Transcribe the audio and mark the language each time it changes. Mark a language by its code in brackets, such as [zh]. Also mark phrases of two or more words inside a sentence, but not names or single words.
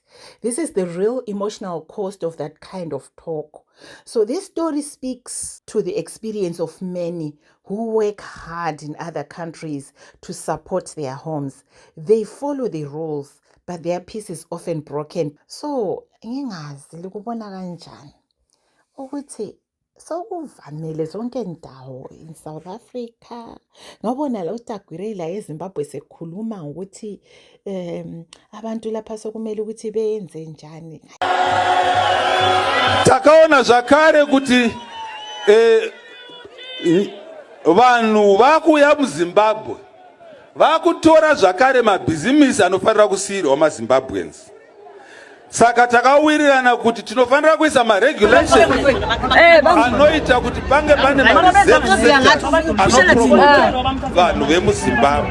[en] This is the real emotional cost of that kind of talk. So this story speaks to the experience of many who work hard in other countries to support their homes. They follow the rules, but their peace is often broken. So, [nd] ngingazi likubona kanjani ukuthi Sokuvamile zonke indawo in South Africa. Ngabona la uTagwire la eZimbabwe sekhuluma ngokuthi abantu lapha sokumele ukuthi benze njani. [sn] Takaona zvakare kuti vanhu vakuuya muZimbabwe vakutora zvakare mabhizimisi anofanira kusiyirwa maZimbabweans. Saka takawirirana kuti tinofanira kuisa maregulation anoita kuti pange pane mareserve anopromota vanhu vemuZimbabwe.